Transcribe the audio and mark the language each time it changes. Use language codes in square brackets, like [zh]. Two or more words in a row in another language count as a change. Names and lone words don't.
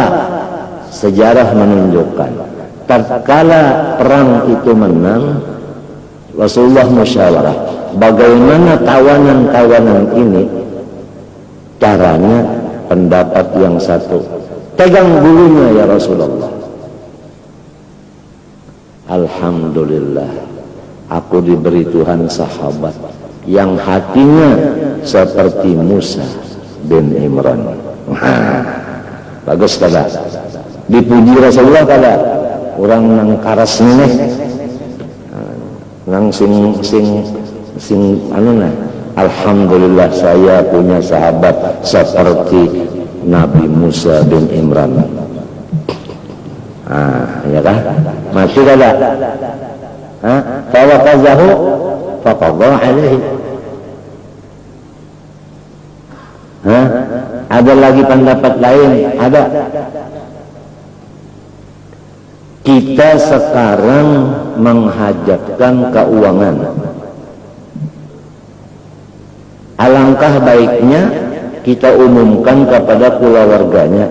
[id] Sejarah menunjukkan tatkala perang itu menang, Rasulullah musyawarah, bagaimana tawanan-tawanan ini caranya. Pendapat yang satu, pegang bulunya [ar] ya Rasulullah. [id] Alhamdulillah, aku diberi Tuhan sahabat yang hatinya seperti Musa bin Imran. [bjn] Bagus kada? Dipuji Rasulullah kada? Orang nang karas nih, nang sing anu nah. [id] Alhamdulillah saya punya sahabat seperti Nabi Musa bin Imran. [bjn] Ya kan? Mati kada? [ar] فوكزه فقضى عليه. [id] Ada lagi pendapat lain? Ada. Kita sekarang menghajatkan keuangan. Alangkah baiknya kita umumkan kepada keluarganya.